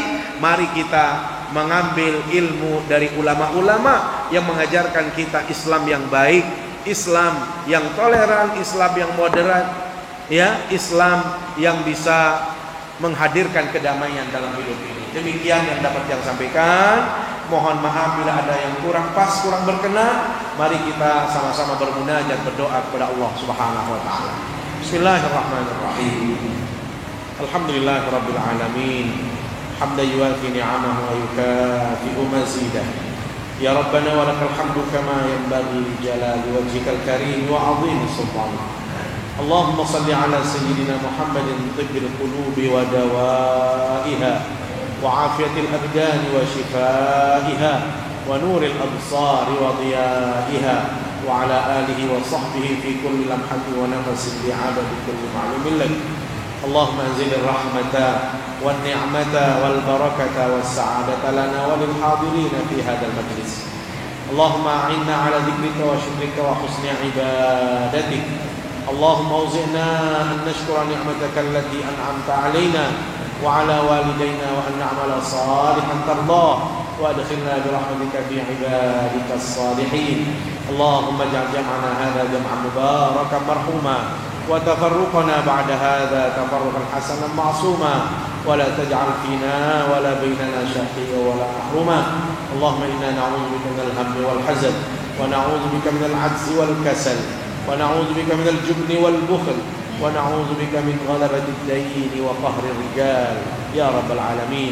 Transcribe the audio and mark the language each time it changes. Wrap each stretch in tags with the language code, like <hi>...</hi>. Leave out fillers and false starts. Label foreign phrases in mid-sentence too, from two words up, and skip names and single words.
<id>Mari kita mengambil ilmu dari ulama-ulama yang mengajarkan kita Islam yang baik, Islam yang toleran, Islam yang moderat, ya, Islam yang bisa menghadirkan kedamaian dalam hidup ini. Demikian yang dapat yang sampaikan. Mohon maaf bila ada yang kurang pas, kurang berkenan. Mari kita sama-sama bermunajat, berdoa kepada Allah</id> <ar>سبحانه وتعالى. بسم الله الرحمن الرحيم. الحمد لله رب العالمين. حمدا يوافي نعمه ويكافئ مزيده. يا ربنا ولك الحمد كما ينبغي لجلال وجهك الكريم وعظيم سلطانك. اللهم صل على سيدنا محمد طب القلوب ودوائها وعافية الأبدان وشفائها ونور الأبصار وضيائها وعلى آله وصحبه في كل لمحة ونفس بعدد كل معلوم لك. اللهم أنزل الرحمة والنعمة والبركة والسعادة لنا وللحاضرين في هذا المجلس. اللهم أعنا على ذكرك وشكرك وحسن عبادتك. اللهم أوزعنا أن نشكر نعمتك التي أنعمت علينا وعلى والدينا وأن نعمل صالحا ترضاه وأدخلنا برحمتك في عبادك الصالحين. اللهم اجعل جمعنا هذا جمعا مباركا مرحوما وتفرقنا بعد هذا تفرقا حسنا معصوما ولا تجعل فينا ولا بيننا شقيا ولا محروما. اللهم إنا نعوذ بك من الهم والحزن ونعوذ بك من العجز والكسل ونعوذ بك من الجبن والبخل ونعوذ بك من غلبة الدين وقهر الرجال يا رب العالمين.</ar>